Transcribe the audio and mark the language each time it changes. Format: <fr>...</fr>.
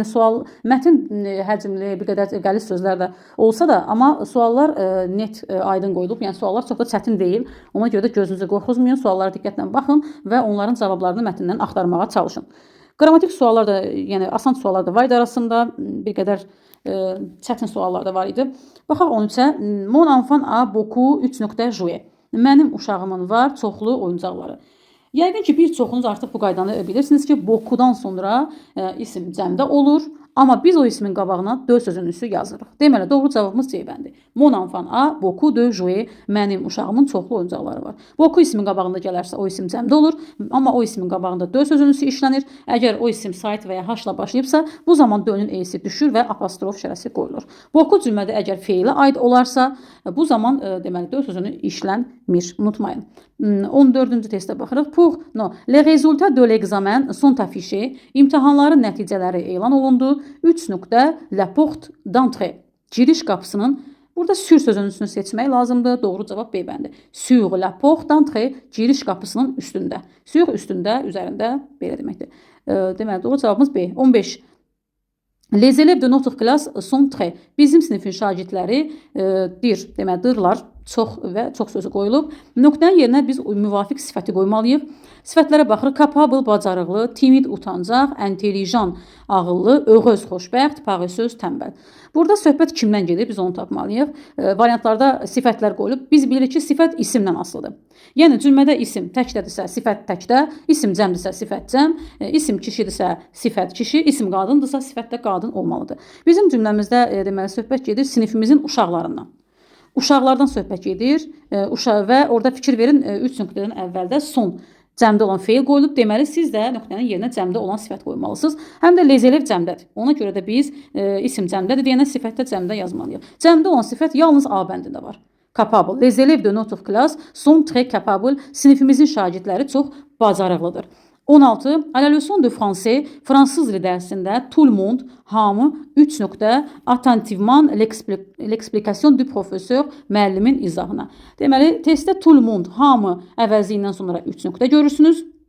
<az>Yəni mətn həcmli, bir qədər qəliz sözlər də olsa da, amma suallar net aydın qoyulub. Yəni suallar çox da çətin deyil. Ona görə də gözünüzü qorxuzmayın, suallara diqqətlə baxın və onların cavablarını mətndən axtarmağa çalışın. Qrammatik suallar da, yəni asan suallar da var idi arasında, bir qədər çətin suallar da var idi. Baxaq 13-ə.</az> <fr>Mon enfant a beaucoup 3 jouer.</fr> <az>Mənim uşağımın var çoxlu oyuncaqları. Yəqin ki, bir çoxunuz artıq bu qaydanı bilirsiniz ki, beaucoup-dan sonra isim cəmdə olur. Amma biz o ismin qabağına dö sözünün üstü yazırıq. Deməli, doğru cavabımız C bəndi.</az> <fr>Mon enfant a beaucoup de jouer.</fr> <az>Mənim uşağımın çoxlu oyuncaqları var. Beaucoup ismin qabağında gələrsə o isim cəmdə olur. Amma o ismin qabağında dö sözünün üstü işlənir. Əgər o isim sait və ya h-la başlayıbsa, bu zaman dö'nün e'si düşür və apostrof şərəsi qoyulur. Beaucoup cümlədə əgər feilə aid olarsa, bu zaman deməli dö sözünü işlənmir. Unutmayın. 14-cü testə baxırıq.</az> <fr>Les résultats de l'examen sont affichés.</fr> <az>İmtahanların nəticələri elan olundu. 3</az> <fr>la porte d'entrée.</fr> <az>Giriş qapısının, burada sur sözünün üstünü seçmək lazımdır. Doğru cavab B bəndi.</az> <fr>Sur la porte d'entrée,</fr> <az>giriş qapısının üstündə. Sur üstündə, üzərində belə deməkdir. Deməli, doğru cavabımız B. 15.</az> <fr>Les élèves de notre classe sont très.</fr> <az>Bizim sinifin şagirdləri dırlar. Çox və çox sözü qoyulub. Nöqtənin yerinə biz müvafiq sifəti qoymalıyıq. Sifətlərə baxırıq. Capable, bacarıqlı, timid, utancaq, intelligent, ağıllı, heureux, xoşbəxt, paresseuse, tənbəl. Burada söhbət kimdən gedir? Biz onu tapmalıyıq. Variantlarda sifətlər qoyulub. Biz bilirik ki, sifət isimdən asılıdır. Yəni cümlədə isim təkdədirsə, sifət təkdə, isim cəmdirsə, sifət cəm, isim kişidirsə, sifət kişi, isim qadındırsa, sifət də qadın olmalıdır. Bizim cümləmizdə deməli söhbət gedir sinifimizin uşaqlarından. Uşaqlardan söhbət gedir və orada fikir verin 3 nöqtədən əvvəldə son cəmdə olan feil qoyulub. Deməli, siz də nöqtənin yerinə cəmdə olan sifət qoymalısınız. Həm də les élèves cəmdədir. Ona görə də biz isim cəmdədir deyənə sifətdə cəmdə yazmalıyıq. Cəmdə olan sifət yalnız A bəndində var.</az> <fr>Capable. Les élèves de notre classe sont très capables.</fr> <az>Sinifimizin şagirdləri çox bacarıqlıdır.</az> <fr>16. À la leçon de français,</fr> <az>fransız dili dərsində</az> <fr>tout le monde,</fr> <az>hamı</az> <fr>3 attentivement l'explication du professeur,</fr> <az>müəllimin izahına. Deməli, testdə tout le monde, hamı əvəzindən sonra 3 görürsünüz.</az>